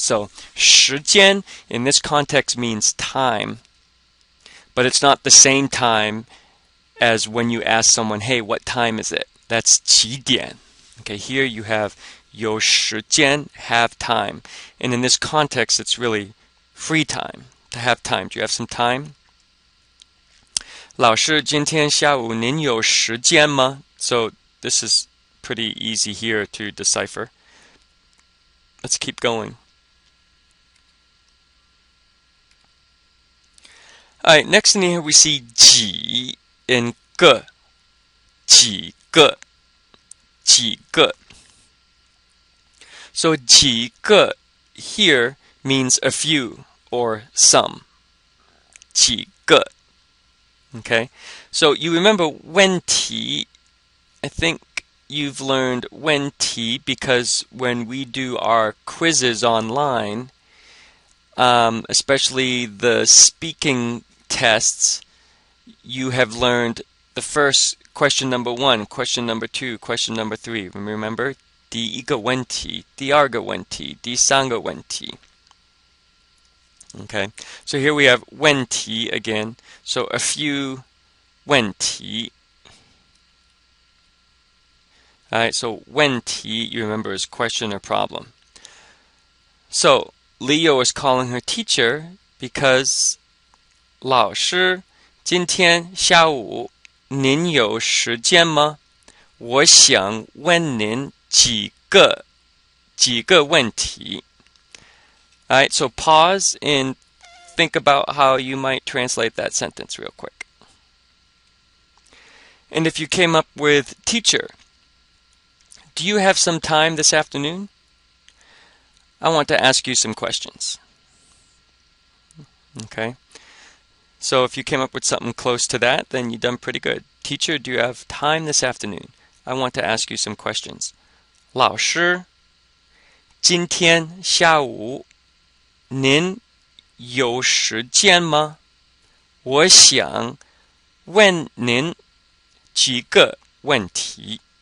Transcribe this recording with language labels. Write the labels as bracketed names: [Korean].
[English] So 时间 in this context means time, but it's not the same time as when you ask someone, hey, what time is it? That's 几点.Okay, here you have 有时间, have time. And in this context, it's really free time, to have time. Do you have some time? [Chinese] 老师，今天下午您有时间吗? [English] So this is pretty easy here to decipher. Let's keep going. All right, next in here we see 几 and 个, 几个, 几个. So 几个 here means a few or some. [Chinese] 几个. [English] Okay, so you remember 问题. I think you've learned 问题because when we do our quizzes online, especially the speaking tests, you have learned the first question number 1, question number 2, question number 3. Remember? [Chinese] 第一个问题, 第二个问题, 第三个问题. [English] Okay, so here we have 问题 again. So a few 问题. Alright, so 问题, you remember, is question or problem. So Leo is calling her teacher because [Chinese] 老师，今天下午您有时间吗？我想问您几个问题. [English] Alright, so pause and think about how you might translate that sentence real quick. And if you came up with teacher, do you have some time this afternoon? I want to ask you some questions. Okay. So if you came up with something close to that, then you've done pretty good. Teacher, do you have time this afternoon? I want to ask you some questions. [Chinese] 老师，今天下午您有时间吗？我想问您几个问题.